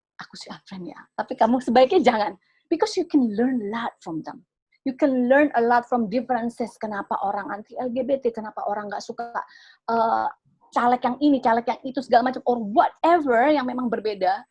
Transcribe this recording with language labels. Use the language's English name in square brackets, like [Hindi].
[Indonesian] Aku sih unfriend ya, tapi kamu sebaiknya jangan. [English] Because you can learn a lot from them. You can learn a lot from differences. [Indonesian] Kenapa orang anti LGBT, kenapa orang nggak suka caleg yang ini, caleg yang itu, segala macam, or whatever yang memang berbeda.